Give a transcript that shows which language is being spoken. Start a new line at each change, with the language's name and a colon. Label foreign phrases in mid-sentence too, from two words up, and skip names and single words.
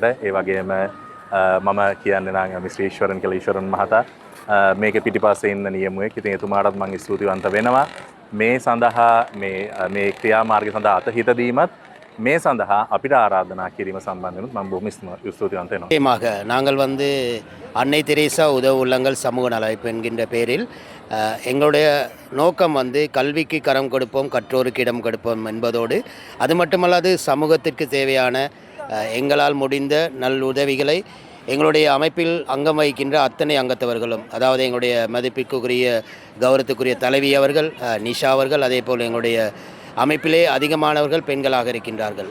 Sinhala: ඒ වගේම මම කියන්නේ නම් මිස්ටර් ඊශ්වරන් කියලා ඊශ්වරන් මහතා මේක පිටිපස්සේ ඉන්න නියමුවෙක්. ඉතින් එතුමාටත් මම ස්තුතිවන්ත වෙනවා. මේ සඳහා මේ ක්‍රියාමාර්ගය සඳහා අතහිත දීමත් මේ සඳහா අපිට ආරාධනා කිරීම සම්බන්ධව මම බොහොම ස්තුතිවන්ත වෙනවා.
Tamil: நிச்சயமாக நாங்கள் அன்னை தெரேசா உதவு உள்ளங்கள் சமூக நலவாய்ப்பு என்கின்ற பேரில் எங்களுடைய நோக்கம் கல்விக்கு கரம் கொடுப்போம், கற்றோருக்கு இடம் கொடுப்போம் என்பதோடு அது மட்டுமல்லாது சமூகத்திற்கு தேவையான எங்களால் முடிந்த நல் உதவிகளை எங்களுடைய அமைப்பில் அங்கம் வகிக்கின்ற அத்தனை அங்கத்தவர்களும், அதாவது எங்களுடைய மதிப்பிற்குரிய கௌரவத்துக்குரிய தலைவி அவர்கள், நிஷா அவர்கள், அதே போல் எங்களுடைய அமைப்பிலே அதிகமானவர்கள் பெண்களாக இருக்கின்றார்கள்.